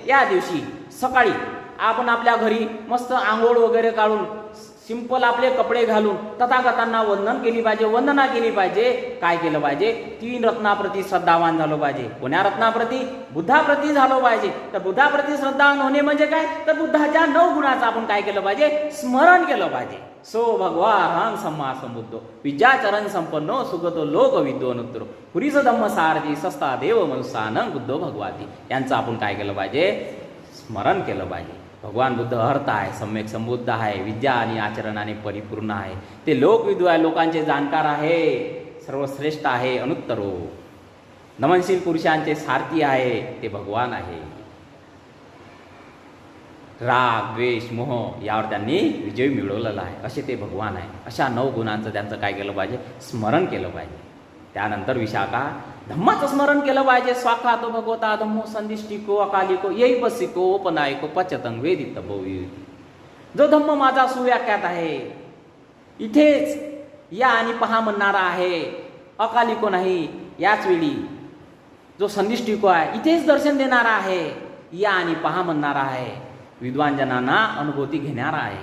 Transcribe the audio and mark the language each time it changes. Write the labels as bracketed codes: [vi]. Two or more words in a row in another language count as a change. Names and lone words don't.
[mr] या दिवशी सकाळी आपण आपल्या घरी मस्त आंघोळ वगैरे काढून सिंपल आपले कपडे घालून तथागतांना वंदन केली पाहिजे, वंदना केली पाहिजे. काय केलं पाहिजे? 3 रत्नाप्रती श्रद्धावान झालो पाहिजे. कोण्या रत्नाप्रती? बुद्धाप्रती झालो पाहिजे. तर बुद्धाप्रती श्रद्धावान होणे म्हणजे काय? तर बुद्धाच्या 9 गुणाचं आपण काय केलं पाहिजे? स्मरण केलं पाहिजे. [pi] सो भगवान सम्मा संबुद्धो विद्याचरण संपन्नो सुगतो लोक विद्वानुत्तरो पुरीस धम्म सारथी सस्ता देव मनुष्यानं बुद्धो भगवाती. [mr] यांचं आपण काय केलं पाहिजे? स्मरण केलं पाहिजे. भगवान बुद्ध अर्थ आहे, सम्यक संबुद्ध आहे, विद्या आणि आचरणाने परिपूर्ण आहे. ते लोकविदू आहे, लोकांचे जाणकार आहे, सर्वश्रेष्ठ आहे, अनुत्तरो नमनशील पुरुषांचे सारथी आहे, ते भगवान आहे. राग, द्वेष, मोह यावर त्यांनी विजय मिळवलेला आहे, असे ते भगवान आहे. अशा 9 गुणांचं त्यांचं काय केलं पाहिजे? स्मरण केलं पाहिजे. त्यानंतर विशाखा धम्माचं स्मरण केलं पाहिजे. [pi] स्वाखातो भगवता धम्मो संदिष्टिको अकालिको येई बसिको ओपनायको पचतंग वेदित भोविती. [mr] जो धम्म माझा सुव्याख्यात आहे, इथेच या आणि पहा म्हणणारा आहे, अकालिको नाही, याच वेळी जो संदिष्टिको आहे इथेच दर्शन देणारा आहे, या आणि पहा म्हणणारा आहे, विद्वानजनांना अनुभूती घेणारा आहे.